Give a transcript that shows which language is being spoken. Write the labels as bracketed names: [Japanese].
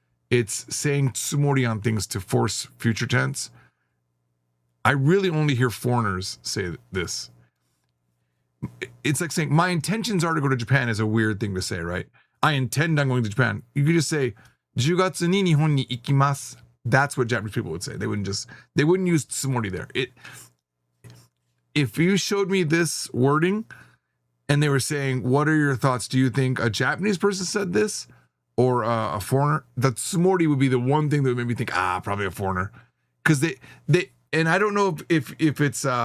[English] It's saying tsumori on things to force future tense. I really only hear foreigners say this. It's like saying, my intentions are to go to Japan is a weird thing to say, right? I intend on going to Japan. You could just say, [Japanese] 10月に日本に行きます. [English] That's what Japanese people would say. They wouldn't use tsumori there. If you showed me this wording and they were saying, what are your thoughts? Do you think a Japanese person said this or a foreigner? The tsumori would be the one thing that would make me think, probably a foreigner. Because they and I don't know if it's